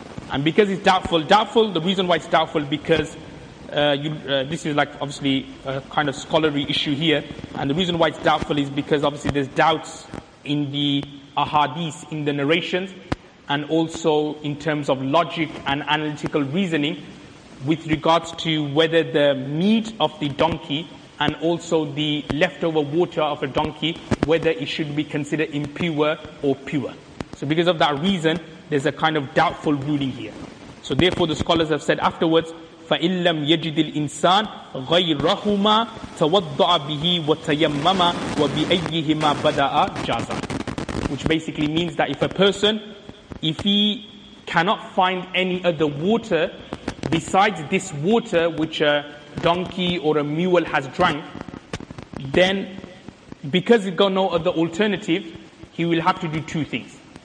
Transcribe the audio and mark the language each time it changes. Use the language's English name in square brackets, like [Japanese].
[English] And because it's doubtful, the reason why it's doubtful, because this is like obviously a kind of scholarly issue here, and the reason why it's doubtful is because obviously there's doubts in the ahadith, in the narrations, and also in terms of logic and analytical reasoning with regards to whether the meat of the donkey and also the leftover water of a donkey, whether it should be considered impure or pure. So because of that reason, there's a kind of doubtful ruling here. So therefore the scholars have said afterwards, [Arabic] فَإِن لَمْ يَجِدِ الْإِنسَانِ غَيْرَهُمَا تَوَضَّعَ بِهِ وَتَيَمَّمَ وَبِأَيِّهِمَا بَدَأَ جَازًا. [English] Which basically means that if he cannot find any other water besides this water which a donkey or a mule has drank, then because he's got no other alternative, he will have to do two things.